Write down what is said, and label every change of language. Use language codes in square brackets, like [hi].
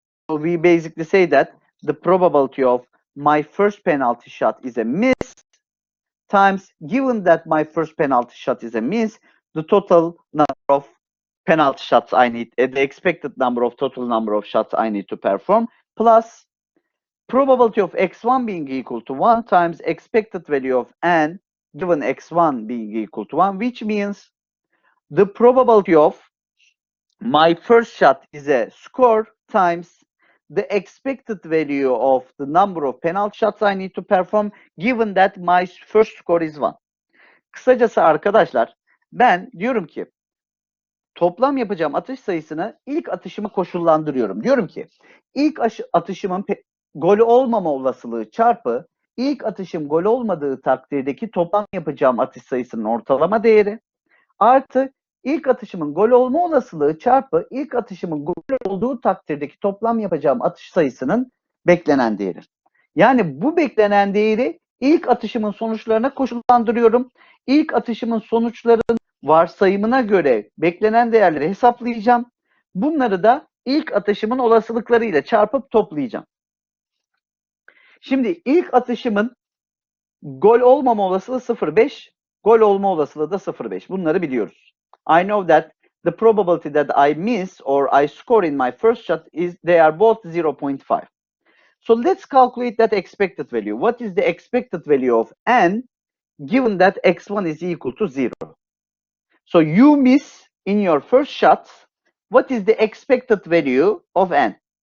[en] So we basically say that the probability of my first penalty shot is a miss times, given that my first penalty shot is a miss, the total number of penalty shots I need, the expected number of total number of shots I need to perform, plus probability of x1 being equal to 1 times expected value of n given x1 being equal to 1, which means the probability of my first shot is a score times the expected value of the number of penalty shots I need to perform, given that my first score is 1. [tr] Kısacası arkadaşlar, ben diyorum ki toplam yapacağım atış sayısını ilk atışımı koşullandırıyorum. Diyorum ki ilk atışımın gol olmama olasılığı çarpı ilk atışım gol olmadığı takdirdeki toplam yapacağım atış sayısının ortalama değeri artı ilk atışımın gol olma olasılığı çarpı ilk atışımın gol olduğu takdirdeki toplam yapacağım atış sayısının beklenen değeri. Yani bu beklenen değeri ilk atışımın sonuçlarına koşullandırıyorum. İlk atışımın sonuçlarının varsayımına göre beklenen değerleri hesaplayacağım. Bunları da ilk atışımın olasılıklarıyla çarpıp toplayacağım. Şimdi ilk atışımın gol olmama olasılığı 0.5, gol olma olasılığı da 0.5. Bunları biliyoruz. [en] I know that the probability that I miss or I score in my first shot is they are both 0.5. So let's calculate that expected value. What is the expected value of n given that x1 is equal to 0? So you miss in your first shot. What is the expected value of n?